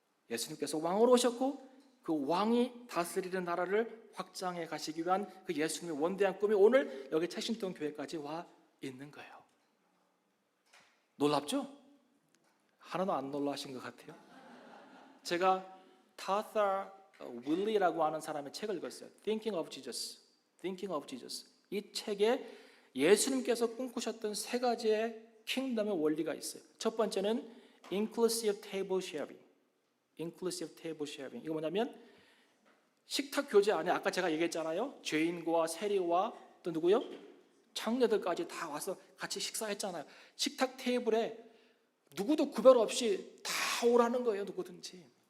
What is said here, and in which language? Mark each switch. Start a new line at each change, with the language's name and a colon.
Korean: 예수님께서 왕으로 오셨고 그 왕이 다스리는 나라를 확장해 가시기 위한 그 예수님의 원대한 꿈이 오늘 여기 채신동 교회까지 와 있는 거예요. 놀랍죠? 하나도 안 놀라신 것 같아요. 제가 타사 윌리라고 하는 사람의 책을 읽었어요.
English: Thinking of Jesus. Thinking of Jesus.
Korean: 이 책에 예수님께서 꿈꾸셨던 3가지의 킹덤의 원리가 있어요. 첫 번째는 inclusive table sharing. inclusive table sharing. 이거 뭐냐면 식탁 교제 안에 아까 제가 얘기했잖아요. 죄인과 세리와 또 누구요? 창녀들까지 다 와서 같이 식사했잖아요. 식탁 테이블에 누구도 구별 없이 다 오라는 거예요. 누구든지.